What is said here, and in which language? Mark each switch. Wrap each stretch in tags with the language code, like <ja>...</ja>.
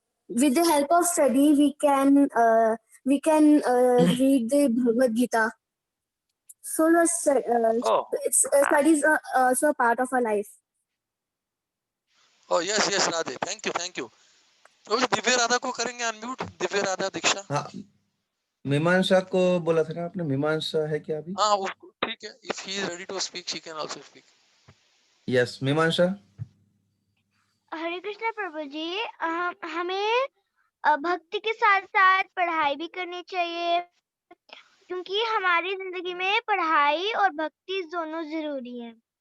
<en>with the help of study, we can read the Bhagavad Gita. So Oh, studies are also a part of our life. oh yes, yes, Radhe. Thank you, thank you.</en> <hi>प्रभु दिव्य राधा को करेंगे unmute, Divya Radha दीक्षा. हाँ, मीमांसा को बोला था ना आपने, मीमांसा है क्या अभी? हाँ, वो ठीक है.</hi> <en>If he is ready to speak, she can also speak. Yes, Mimansa.</en> <hi>हरे कृष्णा प्रभु जी, हमें भक्ति के साथ साथ पढ़ाई भी करनी चाहिए, क्योंकि हमारी जिंदगी में पढ़ाई और भक्ति दोनों जरूरी है.</hi>